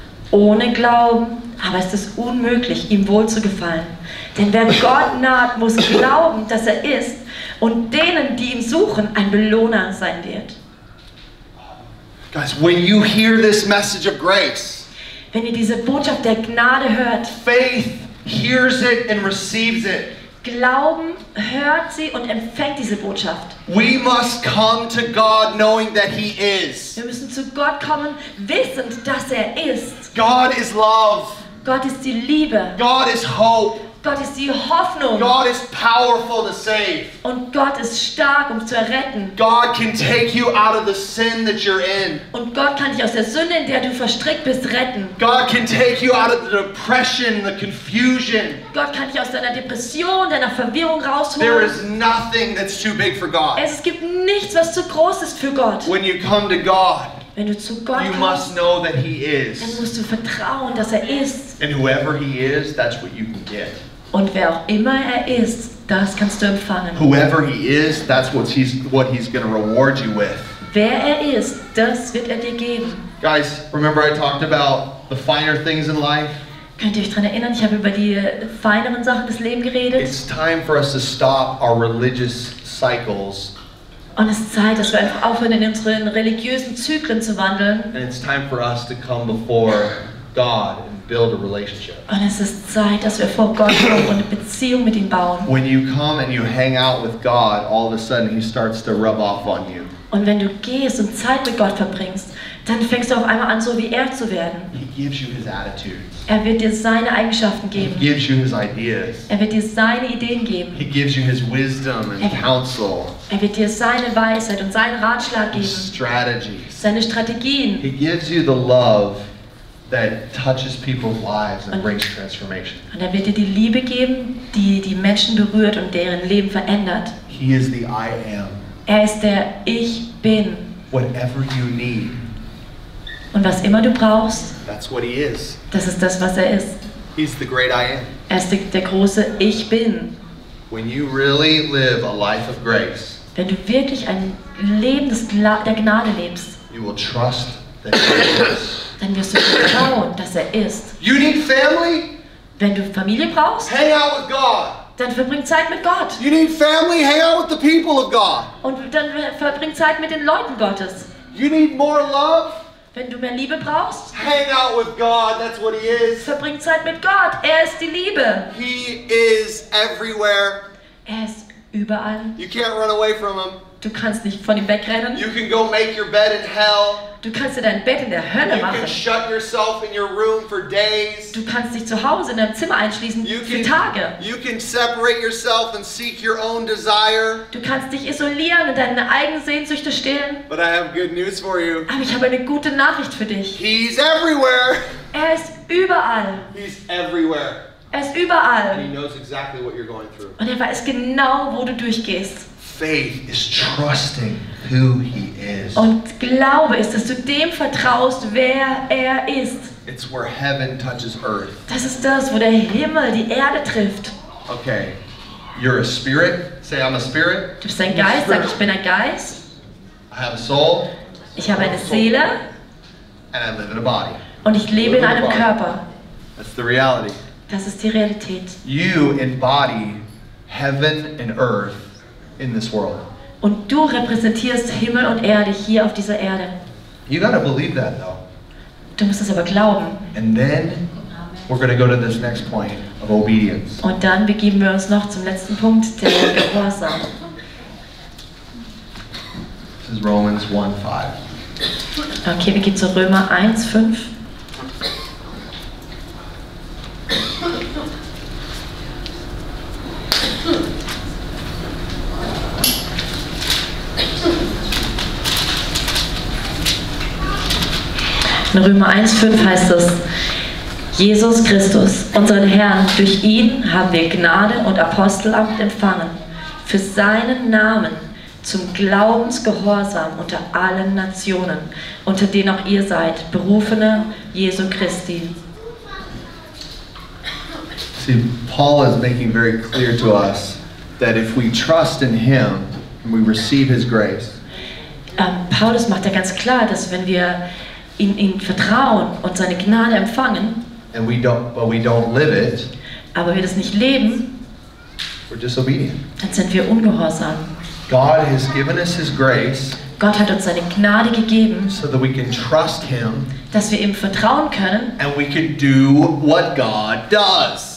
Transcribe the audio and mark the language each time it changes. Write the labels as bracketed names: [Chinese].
[German] Ohne Glauben aber ist es unmöglich, ihm wohlzugefallen. Denn wer Gott naht, muss glauben, dass er ist und denen, die ihn suchen, ein Belohner sein wird. [English] Guys, when you hear this message of grace, [German] Wenn ihr diese Botschaft der Gnade hört, [English] faith hears it and receives it. [German] Glauben hört sie und empfängt diese Botschaft. [English] We must come to God knowing that He is. [German] Wir müssen zu Gott kommen, wissend, dass er ist. [English] God is love. [German] Gott ist die Liebe. [English] God is hope. [German] Gott ist die Hoffnung. [English] God is powerful to save. [German] Und Gott ist stark, um zu erretten. [English] God can take you out of the sin that you're in. [German] Und Gott kann dich aus der Sünde, in der du verstrickt bist, retten. [English] God can take you out of the depression, the confusion. [German] Gott kann dich aus deiner Depression, deiner Verwirrung [English] There [German] rausholen. [English] is nothing that's too big for God. [German] Es gibt nichts, was zu groß ist für Gott. [English] When you come to God, [German] Wenn du zu Gott [English] you [German] kommst, [English] must know that He [German] dann [English] is. [German] musst du vertrauen, dass er ist. [English] And whoever He is, that's what you can get. [German] Und wer auch immer er ist, das kannst du empfangen. [English] Whoever He is, that's what He's going to reward you with. [German] Wer er ist, das wird er dir geben. [English] Guys, remember I talked about the finer things in life? [German] Könnt ihr euch daran erinnern, ich habe über die feineren Sachen des Lebens geredet. [English] It's time for us to stop our religious cycles. [German] Und es ist Zeit, dass wir einfach aufhören, in unseren religiösen Zyklen zu wandeln. [English] And it's time for us to come before God and build a relationship. [German] Und es ist Zeit, dass wir vor Gott kommen und eine Beziehung mit ihm bauen. [English] When you come and you hang out with God, all of a sudden He starts to rub off on you. [German] Und wenn du gehst und Zeit mit Gott verbringst, dann fängst du auf einmal an, so wie er zu werden. [English] He gives you His attitudes. [German] Er wird dir seine Eigenschaften [English] He [German] geben. [English] gives you His ideas. [German] Er wird dir seine Ideen geben. [English] He gives you His wisdom and counsel, [German] Er wird dir seine Weisheit und seinen Ratschlag [English] His [German] geben. [English] strategies. [German] Seine Strategien. [English] He gives you the love that touches people's lives and brings transformation. [German] Und er wird dir die Liebe geben, die die Menschen berührt und deren Leben verändert. [English] He is the I am. [German] Er ist der Ich Bin. [English] Whatever you need, [German] Und was immer du brauchst, [English] that's what He is. [German] das ist das, was er ist. [English] He's the great I am. [German] Er ist der große Ich Bin. [English] When you really live a life of grace, [German] Wenn du wirklich ein Leben der Gnade lebst, [English] you will trust that He is. [German] dann wirst du vertrauen, dass er ist. [English] You need family? [German] Wenn du Familie brauchst, [English] Hang out with God. [German] dann verbring Zeit mit Gott. [English] You need family? Hang out with the people of God. [German] Und dann verbring Zeit mit den Leuten Gottes. [English] You need more love? [German] Wenn du mehr Liebe brauchst, [English] Hang out with God. That's what He is. [German] verbring Zeit mit Gott. Er ist die Liebe. [English] He is everywhere. [German] Er ist überall. [English] You can't run away from Him. [German] Du kannst nicht von ihm wegrennen. [English] You can go make your bed in hell. [German] Du kannst dir dein Bett in der Hölle [English] You [German] machen. [English] can shut yourself in your room for days. [German] Du kannst dich zu Hause in deinem Zimmer einschließen für Tage. [English] You can separate yourself and seek your own desire. [German] Du kannst dich isolieren und deine eigenen Sehnsüchte stillen. [English] But I have good news for you. [German] Aber ich habe eine gute Nachricht für dich. [English] He's everywhere. [German] Er ist überall. [English] He's everywhere. [German] Er ist [English] And He [German] überall. [English] knows exactly what you're going through. [German] Und er weiß genau, wo du durchgehst. [English] Faith is trusting who He is. [German] Und Glaube ist, dass du dem vertraust, wer er ist. [English] It's where heaven touches earth. [German] Das ist das, wo der Himmel die Erde trifft. [English] Okay, you're a spirit. Say, I'm a spirit. [German] Du bist ein Geist, sag ich bin ein Geist. [English] I have a soul. [German] Ich habe eine Seele [English] And I live in a body. [German] und ich lebe in einem Körper. [English] That's the reality. [German] Das ist die Realität. [English] You embody heaven and earth in this world. [German] Und du repräsentierst Himmel und Erde hier auf dieser Erde. [English] You gotta believe that though. [German] Du musst es aber glauben. [English] And then we're gonna go to this next point of obedience. [German] Und dann begeben wir uns noch zum letzten Punkt, der Gehorsam. [English] This is Romans 1:5. [German] Okay, wir gehen zu Römer 1,5. In Römer 1,5 heißt es: Jesus Christus, unseren Herrn, durch ihn haben wir Gnade und Apostelamt empfangen, für seinen Namen zum Glaubensgehorsam unter allen Nationen, unter denen auch ihr seid, Berufene Jesu Christi. [English] See, Paul is making very clear to us that if we trust in Him and we receive His grace, [German] Paulus macht ja ganz klar, dass wenn wir in ihn vertrauen und seine Gnade empfangen, [English] and but we don't live it, [German] aber wir das nicht leben, [English] we're disobedient. [German] dann sind wir ungehorsam. [English] God has given us His grace, [German] Gott hat uns seine Gnade gegeben, [English] so that we can trust Him [German] dass wir ihm vertrauen können [English] and we can do what God does.